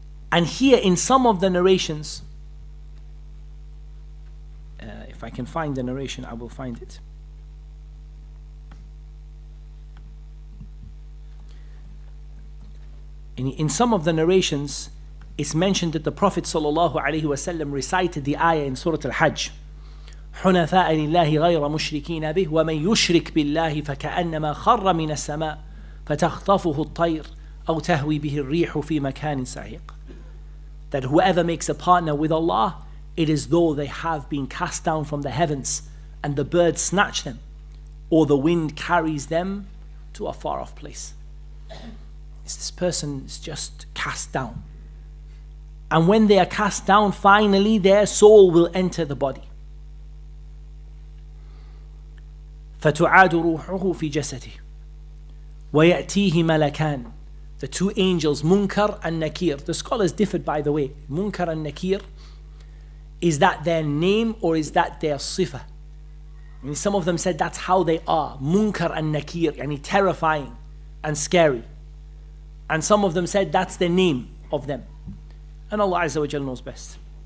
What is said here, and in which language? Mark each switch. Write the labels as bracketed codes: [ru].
[en] And here in some of the narrations, if I can find the narration, I will find it. In some of the narrations, it's mentioned that the Prophet ﷺ recited the ayah in Surah Al-Hajj. [ar] حنفاء لله غير مشركين به ومن يشرك بالله فكأنما خر من السماء فتخطفه الطير أو تهوي به الريح في مكان سحيق. [en] That whoever makes a partner with Allah, it is though they have been cast down from the heavens and the birds snatch them, or the wind carries them to a far off place. This person is just cast down. And when they are cast down, finally their soul will enter the body. [ar] فتعاد روحه في جسده ويأتيه ملكان. [en] The two angels, Munkar and Nakir. The scholars differed, by the way. Munkar and Nakir, is that their name or is that their sifa? And some of them said that's how they are. Munkar and Nakir, yani terrifying and scary. And some of them said that's the name of them. And Allah Azza wa Jal knows best.